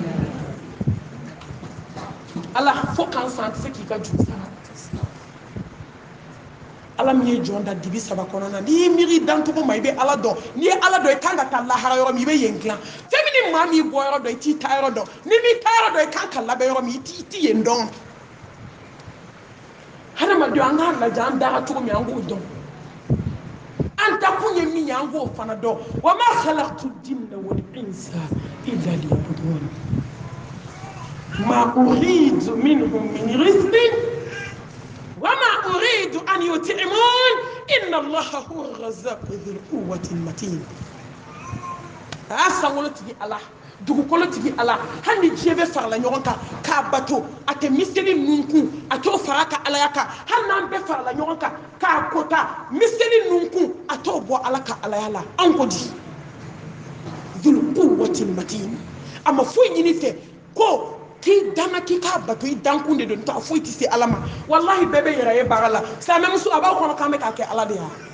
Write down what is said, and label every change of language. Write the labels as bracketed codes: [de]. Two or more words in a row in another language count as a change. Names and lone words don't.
[bm] ala fo k'an san an tɛ se k'i ka juru sara ala min ye jɔn da dibi saba kɔnɔna n'i y'i miiri dancogo ma i bɛ ala dɔn n'i ye ala dɔn i kan ka taa lahara yɔrɔ min i bɛ yen dilan fɛn min ni maa min bɔ yɔrɔ dɔn i t'i taa yɔrɔ dɔn n'i m'i taa yɔrɔ dɔn i kan ka labɛn yɔrɔ min i t'i yen dɔn hadamadenw an k'a lajɛ an dara cogo min an k'o dɔn an dakun ye min ye an k'o fana dɔn [ar] وما خلقت الجن والإنس إلا ليعبدون ما أريد منهم من رزق وما أريد أن يطعمون إن الله هو الرزاق ذو القوة المتين [bm] a sangolo tigi ala dugukolo tigi ala hali ni diɲɛ bɛ farala ɲɔgɔn kan k'a bato a tɛ miseli nunkun a t'o fara ka alaya kan hali n'an bɛɛ farala ɲɔgɔn kan k'a kota miseli nunkun a t'o bɔ ala ka alaya la an ko di [ar] ذو القوة المتين [bm] a ma foyi ɲini fɛ ko k'i danna k'i k'a bato i dankun de don n'o tɛ a foyi tɛ se ala ma walahi bɛɛ bɛ yɛrɛ ye baara la silamɛmuso a b'aw kɔnɔ k'an bɛ k'a kɛ ala de